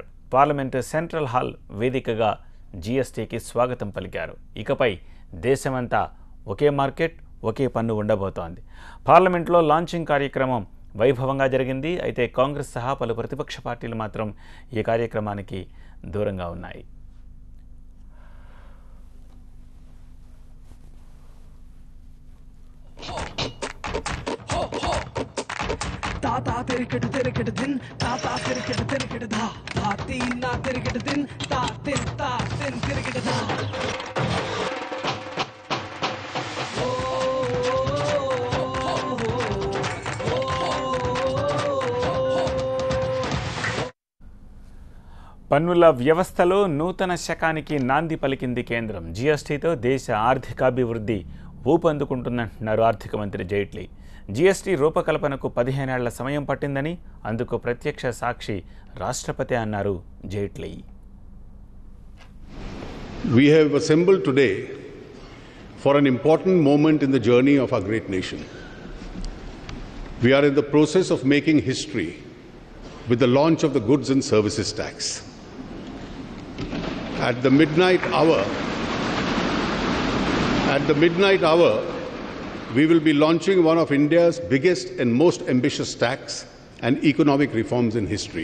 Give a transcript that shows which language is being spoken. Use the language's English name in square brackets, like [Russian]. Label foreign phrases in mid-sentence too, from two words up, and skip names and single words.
[Telugu] పార్లమెంటు సెంట్రల్ హాల్ వేదికగా జీఎస్టీకి స్వాగతం పలికారు. ఇకపై దేశమంతా ఒకే మార్కెట్, ఒకే పన్ను ఉండబోతోంది. పార్లమెంట్లో లాంచింగ్ కార్యక్రమం వైభవంగా జరిగింది. అయితే కాంగ్రెస్ సహా పలు ప్రతిపక్ష పార్టీలు మాత్రం ఈ కార్యక్రమానికి దూరంగా ఉన్నాయి. ताता तिरकट दिन ताता तिरकट धा धा तीन ना तिरकट दिन ता तिन तिरकट धा పన్నుల వ్యవస్థలో నూతన శకానికి నాంది పలికింది కేంద్రం. జీఎస్టీతో దేశ ఆర్థికాభివృద్ధి ఊపందుకుంటుందంటున్నారు ఆర్థిక మంత్రి జైట్లీ. జీఎస్టీ రూపకల్పనకు 15 ఏళ్ల సమయం పట్టిందని, అందుకు ప్రత్యక్ష సాక్షి రాష్ట్రపతి అన్నారు జైట్లీ. [English] We have assembled today for an important moment in the journey of our great nation. We are in the process of making history with the launch of the Goods and Services Tax. At the midnight hour, we will be launching one of India's biggest and most ambitious tax and economic reforms in history.